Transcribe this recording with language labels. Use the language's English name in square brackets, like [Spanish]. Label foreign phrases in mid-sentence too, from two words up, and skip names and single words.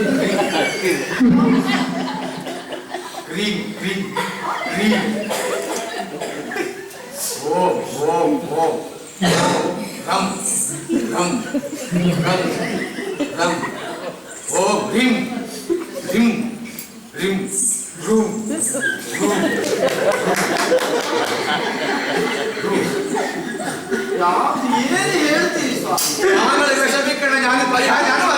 [Sanskrit] क्रीं क्रीं क्रीं ॐ ॐ ॐ रं रं रं रं ॐ ह्रीं ह्रीं ह्रीं रूं रूं [Kannada] ಯಾವ್ದು ಏನು ಹೇಳ್ತೀರಿ ಸ್ವಾಮಿ? [Malayalam] താങ്കൾ വിഷമിക്കണം. ഞാൻ പരിഹാരം